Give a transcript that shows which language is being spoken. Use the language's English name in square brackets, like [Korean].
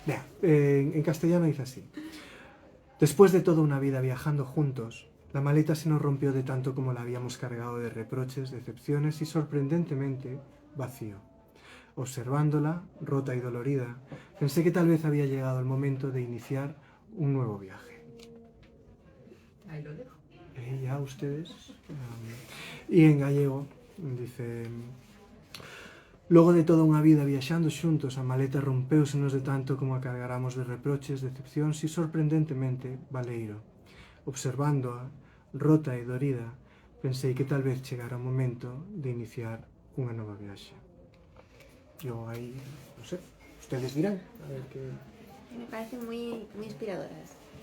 [Spanish] Vea, en castellano dice así. Después de toda una vida viajando juntos, la maleta se nos rompió de tanto como la habíamos cargado de reproches, decepciones y sorprendentemente vacío. Observándola, rota y dolorida, pensé que tal vez había llegado el momento de iniciar un nuevo viaje. Ahí lo dejo. Ya ustedes. [Galician] Y en gallego dice: logo de toda unha vida viaxando xuntos, a maleta rompeusenos de tanto como a cargaramos de reproches, decepcións e sorprendentemente valeiro. Observándoa, rota e dorida, pensei que tal vez chegara o momento de iniciar unha nova viaxe. Yo aí, non sei, ustedes dirán, a ver que... [Spanish] Me parecen muy, muy inspiradoras.